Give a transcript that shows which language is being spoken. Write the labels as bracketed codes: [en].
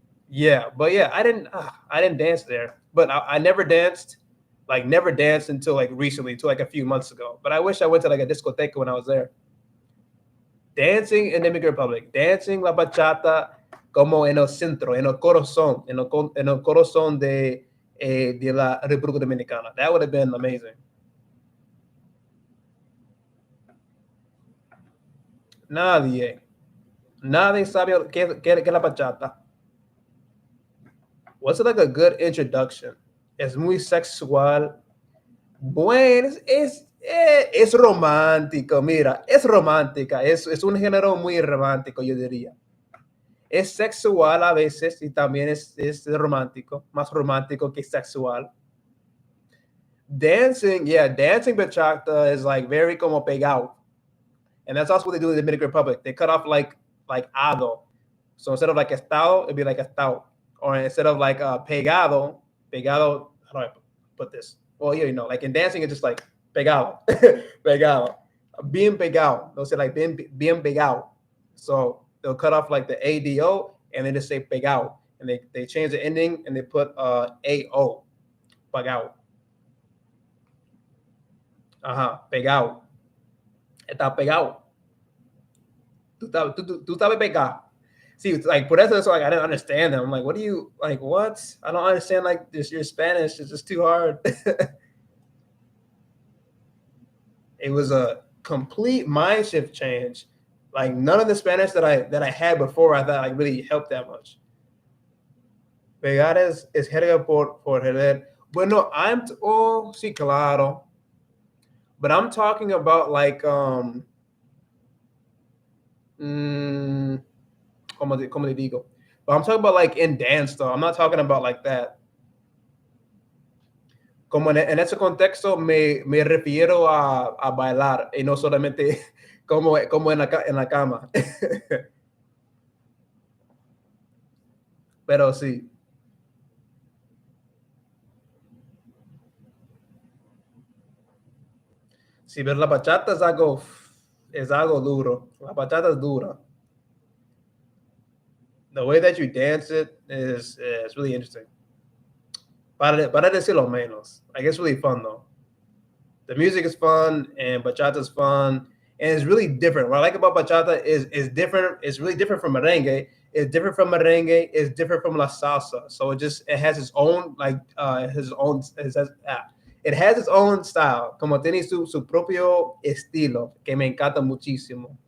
[en] Yeah, but yeah, I didn't dance there, but I never danced until like recently, until like a few months ago. But I wish I went to like a discoteca when I was there. Dancing in the Dominican Republic, dancing [es] la bachata como en el centro, en el corazón de la República Dominicana. [en] That would have been amazing. [es] Nadie sabe qué la bachata. [en] What's like a good introduction? [es] Es muy sexual. Bueno, es romántico, mira, es romántica, es un género muy romántico, yo diría. Es sexual a veces y también es romántico, más romántico que sexual. [en] Dancing bachata is like very [es] como pegado. [en] And that's also what they do in the Dominican Republic. They cut off like ado. So instead of like estado, it'd be like estado. Or instead of like pegado, how do I put this? Well, yeah, like in dancing, it's just like [es] pegado, pegado, bien pegado. [en] They'll say like [es] bien pegado. [en] So they'll cut off like the ADO and then just say pegado. And they change the ending and they put AO, pegado. [es] Pegado. Está pegado. Tú sabes pegar. [en] See, like, [es] por eso, [en] like, I didn't understand them. I'm like, what do you, like, what? I don't understand, like, your Spanish. It's just too hard. It was a complete mind shift change. Like, none of the Spanish that I had before, I thought, like, really helped that much. [es] Pegar es jerga por joder. Bueno, sí, claro. [en] But I'm talking about, like, [es] como le digo. [en] But I'm talking about like in dance though. I'm not talking about like that. [es] Como en ese contexto me refiero a bailar y no solamente como en la cama. Pero sí. Sí, pero la bachata es algo duro. La bachata es dura. [en] The way that you dance it is really interesting. [es] para decirlo menos. [en] Like, it's really fun though. The music is fun and bachata is fun, and it's really different. What I like about bachata is different. It's really different from merengue. It's different from merengue. It's different from la salsa. So it has its own it has its own style. [es] Como tiene su propio estilo que me encanta muchísimo.